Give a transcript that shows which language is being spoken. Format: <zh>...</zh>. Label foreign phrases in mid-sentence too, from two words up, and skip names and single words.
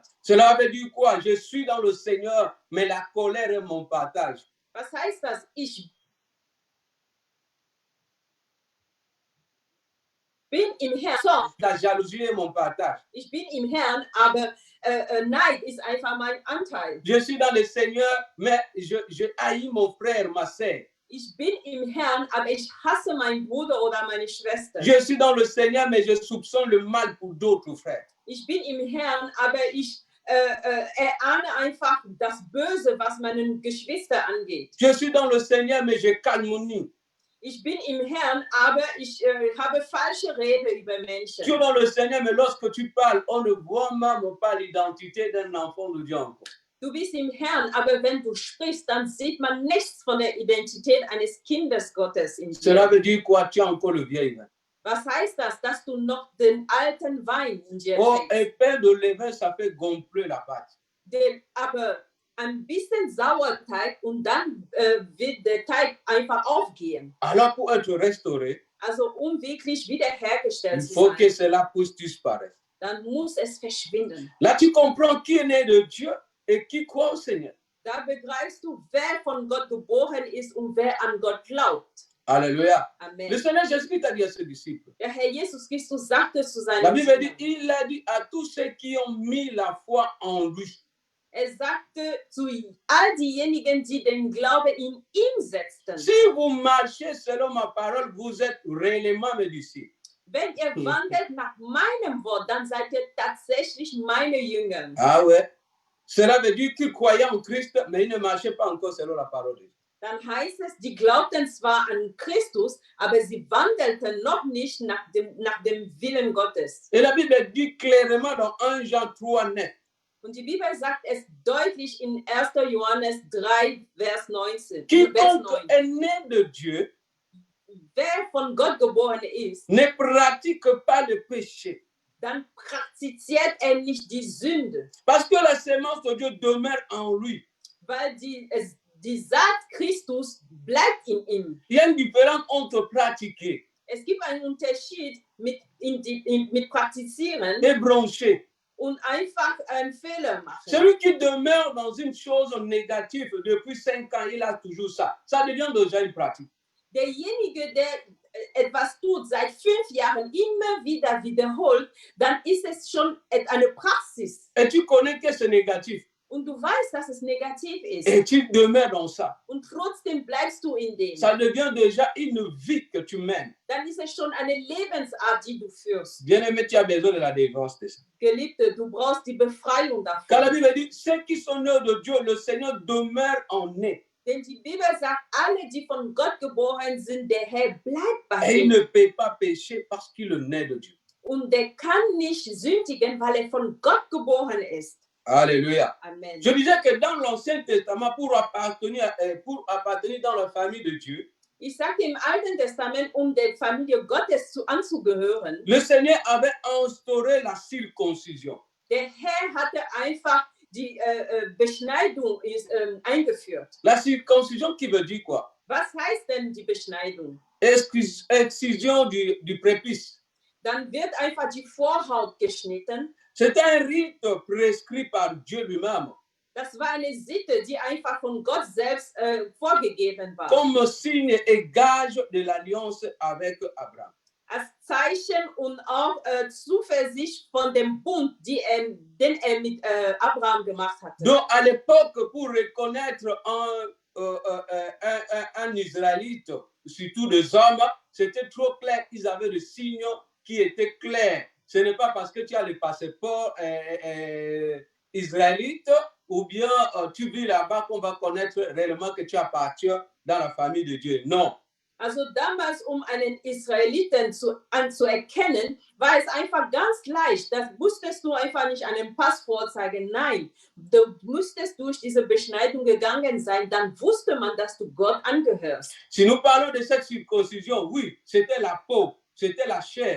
<fr>Cela veut dire quoi? Je suis dans le Seigneur, mais la colère est mon partage.</fr> <de>Was heißt das? Ich bin im Herrn.</de> <fr>La jalousie est mon partage.</fr> <de>Ich bin im Herrn, aber Neid ist einfach mein Anteil.</de> <fr>Je suis dans le Seigneur, mais je haïs mon frère, ma sœur.</fr> <de>Ich bin im Herrn, aber ich hasse meinen Bruder oder meine Schwester.</de> <fr>Je suis dans le Seigneur, mais je soupçonne le mal pour d'autres frères.</fr> <de>Ich bin im Herrn, aber ich erahne einfach das Böse, was meinen Geschwister angeht.</de> <fr>Je suis dans le Seigneur, mais je calomnie.</fr> <de>Ich bin im Herrn, aber ich habe falsche Rede über Menschen.</de> <fr>Tu es dans le Seigneur, mais lorsque tu parles, on ne voit même pas l'identité d'un enfant de Dieu encore.</fr> <de>Du bist im Herrn, aber wenn du sprichst, dann sieht man nichts von der Identität eines Kindes Gottes in</de> <fr>Cela</fr> <de>dir.</de> <fr>veut dire quoi? Tu as encore le vieil vin.</fr> <de>Was heißt das? Dass du noch den alten Wein in dir Oh, trägst.</de> <fr>un pain de levain, ça fait gonfler la pâte.</fr> <de>Aber ein bisschen Sauerteig und dann wird der Teig einfach aufgehen.</de> <fr>Alors, pour être restauré,</fr> <de>Also wirklich wiederhergestellt</de> <fr>il</fr> <de>zu</de> <fr>faut que</fr> <de>sein,</de> <fr>cela puisse disparaître.</fr> <de>dann muss es verschwinden.</de> <fr>Là, tu comprends qui est né de Dieu et qui croit au Seigneur.</fr> <de>Da begreifst du, wer von Gott geboren ist und wer an Gott glaubt.</de> <fr>Alléluia. Le</fr> <de>Amen.</de> <fr>Seigneur Jésus-Christ a dit à ses disciples.</fr> <de>Der Herr Jesus Christus sagte zu</de> <fr>La</fr> <de>seinen</de> <fr>Bible dit,</fr> <de>Jüngern,</de> <fr>il a dit à tous ceux qui ont mis la foi en lui.</fr> <de>sagte zu all diejenigen, die den Glauben in ihm setzten,</de> <fr>Si vous marchez selon ma parole, vous êtes réellement mes disciples.</fr> <de>wenn ihr wandelt nach meinem Wort, dann seid ihr tatsächlich meine Jünger.</de> <fr>Ah ouais. Cela veut dire qu'ils croyaient en Christ, mais ils ne marchaient pas encore selon la parole de Dieu.</fr> <de>Dann heißt es, die glaubten zwar an Christus, aber sie wandelten noch nicht nach dem Willen Gottes.</de> <fr>Et la Bible dit clairement dans 1 Jean 3, 9.</fr> <de>Und die Bibel sagt es deutlich in 1. Johannes 3,</de> <fr>Vers 19. Vers Quiconque 9. est né de Dieu</fr> <de>Wer von Gott geboren ist,</de> <fr>ne pratique pas le péché.</fr> <de>dann praktiziert nicht die Sünde,</de> <fr>Parce que la sémence de Dieu demeure en lui.</fr> <de>weil die Saat Christus bleibt in ihm.</de> <fr>Il y a une différence entre pratiquer</fr> <de>Es gibt einen Unterschied mit praktizieren</de> <fr>et broncher.</fr> <de>und einfach einen Fehler machen.</de> <fr>Celui qui demeure dans une chose négative depuis 5 ans, il a toujours ça. Ça devient déjà une pratique.</fr> <de>Derjenige, der etwas tut, seit 5 Jahren immer wieder wiederholt, dann ist es schon eine Praxis.</de> <fr>Et tu connais que c'est négatif.</fr> <de>Und du weißt, dass es negativ ist.</de> <fr>Et tu demeures dans ça.</fr> <de>Und trotzdem bleibst du in dem.</de> <fr>Ça devient déjà une vie que tu mènes.</fr> <de>Dann ist es schon eine Lebensart, die du führst.</de> <fr>Bien-aimé, tu as besoin de la délivrance de ça.</fr> <de>Geliebte, du brauchst die Befreiung</de> <fr>Car la</fr> <de>davon.</de> <fr>Bible dit, ceux qui sont nés de Dieu, le Seigneur demeure en eux.</fr> <de>Denn die Bibel sagt, alle, die von Gott geboren sind, der Herr bleibt bei</de> <fr>Et il</fr> <de>ihnen.</de> <fr>ne peut pas pécher parce qu'il est né de Dieu.</fr> <de>Und der kann nicht sündigen, weil er von Gott geboren ist.</de> <fr>Alléluia.</fr> <de>Amen.</de> <fr>Je disais que dans l'Ancien Testament, pour appartenir dans la famille de Dieu,</fr> <de>Ich sagte im Alten Testament, um der Familie Gottes anzugehören,</de> <fr>le Seigneur avait instauré la circoncision.</fr> <de>der Herr hatte einfach die Beschneidung eingeführt.</de> <fr>La circoncision qui veut dire quoi?</fr> <de>Was heißt denn die Beschneidung?</de> <fr>Excision du prépuce.</fr> <de>Dann wird einfach die Vorhaut geschnitten.</de> <fr>C'était un rite prescrit par Dieu lui-même,</fr> <de>Das war eine Sitte, die einfach von Gott selbst vorgegeben war.</de> <fr>comme signe et gage de l'alliance avec Abraham.</fr> <de>Als Zeichen und auch Zuversicht von dem Bund, den er mit Abraham gemacht hatte.</de> <fr>Donc, à l'époque, pour reconnaître un Israélite, surtout des hommes, c'était trop clair. Ils avaient des signes qui étaient clairs. Ce n'est pas parce que tu as le passeport israélite ou bien tu vis là-bas qu'on va connaître réellement que tu appartiens dans la famille de Dieu. Non.</fr> <de>Also damals, um einen Israeliten anzuerkennen, war es einfach ganz leicht. Das musstest du einfach nicht an dem Pass vorzeigen. Nein, du musstest durch diese Beschneidung gegangen sein. Dann wusste man, dass du Gott angehörst.</de> <fr>Si nous parlons de cette circoncision, oui, c'était la peau, c'était la chair.</fr>